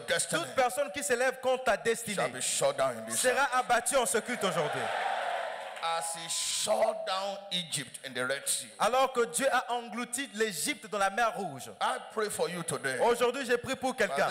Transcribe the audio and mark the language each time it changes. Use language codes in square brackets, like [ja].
[fr] Toute personne qui se lève contre ta destinée sera abattue en ce culte aujourd'hui. [en] As he shut down Egypt in the Red Sea. [fr] Alors que Dieu a englouti l'Égypte dans la mer Rouge. [en] I pray for you today. [fr] Aujourd'hui, je prie pour quelqu'un.